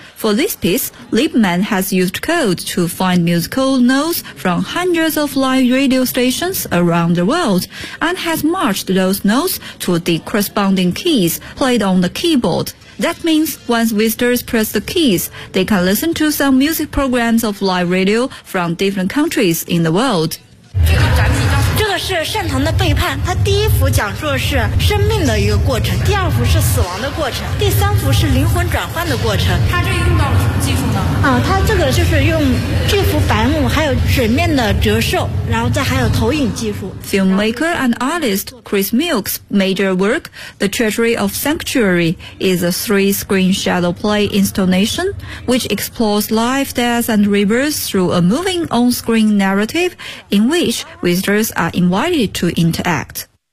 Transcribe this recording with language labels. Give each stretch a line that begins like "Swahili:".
English: For this piece, Lieberman has used code to find musical notes from hundreds of live radio stations around the world and has matched those notes to the corresponding keys played on the keyboard. That means once visitors press the keys, they can listen to some music programs of live radio from different countries in the world.
Chinese: 这个是盛唐的背叛，它第一幅讲述的是生命的一个过程，第二幅是死亡的过程，第三幅是灵魂转换的过程。它这用到了什么技术呢？它这个就是用这幅白木还有水面的折射，然后再还有投影技术。
English: Filmmaker and artist Chris Milk's major work The Treasury of Sanctuary is a 3-screen shadow play installation which explores life, death and rebirth through a moving on-screen narrative in which visitors are invited to interact.